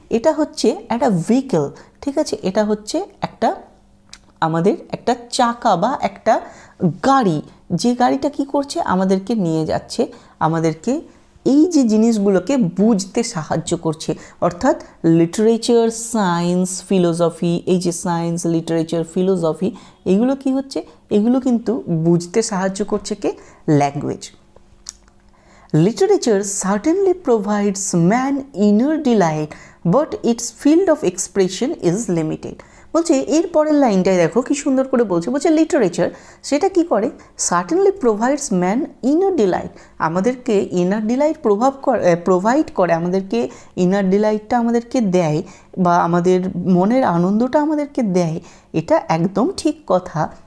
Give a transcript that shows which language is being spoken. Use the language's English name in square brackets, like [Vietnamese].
[Bangla] এটা হচ্ছে একটা ভেহিকল, ঠিক আছে? এটা হচ্ছে একটা আমাদের একটা চাকা বা একটা গাড়ি, যে গাড়িটা কি করছে? আমাদেরকে নিয়ে যাচ্ছে, আমাদেরকে এই যে জিনিসগুলোকে বুঝতে সাহায্য করছে। অর্থাৎ লিটারেচার, সায়েন্স, ফিলোসফি, এই যে সায়েন্স, লিটারেচার, ফিলোসফি, এগুলো কি হচ্ছে? এগুলো কিন্তু বুঝতে সাহায্য করছে কে? Language. [English] Literature certainly provides man inner delight, but its field of expression is limited. [Bangla] বলছে এর পরের লাইনটাই দেখো কি সুন্দর করে বলছে, লিটারেচার সেটা কি করে? [English] certainly provides man inner delight, [Bangla] আমাদেরকে ইনার ডিলাইট প্রোভাইড করে, আমাদেরকে ইনার ডিলাইটটা আমাদেরকে দেয় বা আমাদের মনের আনন্দটা আমাদেরকে দেয়, এটা একদম ঠিক কথা।